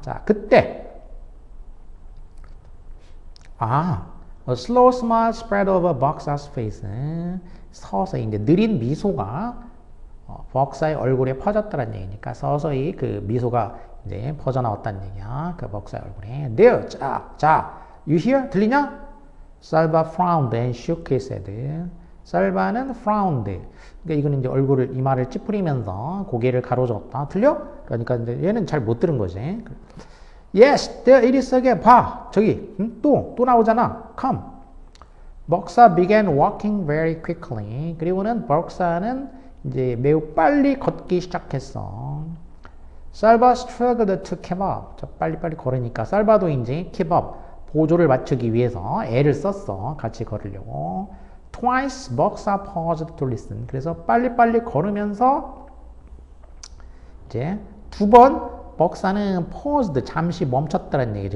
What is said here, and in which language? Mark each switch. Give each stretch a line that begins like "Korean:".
Korean: 자, 그때
English: a slow smile spread over Boksa's face.
Korean: 서서히 이제 느린 미소가 벅사의 얼굴에 퍼졌다는 얘기니까 서서히 그 미소가 이제 퍼져나왔다는 얘기야. 그 벅사의 얼굴에.
English: There,
Korean: 자,
English: you hear?
Korean: 들리냐?
English: Salva frowned and shook his head. Salva는 frowned.
Korean: 그러니까 이거는 이제 얼굴을 이마를 찌푸리면서 고개를 가로젓었다. 틀려? 그러니까 이제 얘는 잘 못 들은 거지.
English: Yes, there it is again.
Korean: 봐, 저기 또 나오잖아.
English: Come. 벅사 began walking very quickly.
Korean: 그리고는 벅사는 이제 매우 빨리 걷기 시작했어.
English: Salva struggled to keep up.
Korean: 자, 빨리빨리 걸으니까 살바도 이제
English: keep up.
Korean: 보조를 맞추기 위해서 애를 썼어. 같이 걸으려고.
English: Twice 벅사 paused to listen.
Korean: 그래서 빨리빨리 걸으면서 이제 두 번 벅사는
English: paused,
Korean: 잠시 멈췄다는 얘기지.